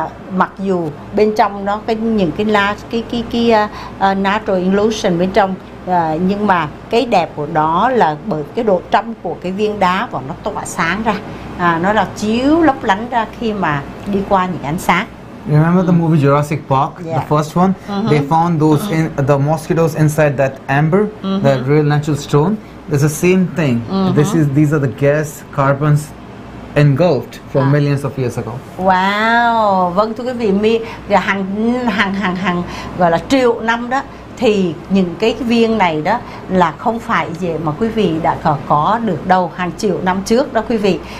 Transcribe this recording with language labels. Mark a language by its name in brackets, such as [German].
[Vietnamese] Mặc dù bên trong nó những cái natural illusion bên trong, nhưng mà cái đẹp của đó là bởi cái độ trong của cái viên đá, và nó tỏa sáng ra, nó là chiếu lấp lánh ra khi mà đi qua những ánh sáng. [English] Remember the movie Jurassic Park, the first one? They found those the mosquitoes inside that amber, the real natural stone. It's the same thing. These are the gas, carbons engulfed from millions of years ago. [Vietnamese] Wow, vâng thưa quý vị, hàng gọi là triệu năm đó, thì những cái viên này đó là không phải gì mà quý vị đã có được đâu, hàng triệu năm trước đó quý vị.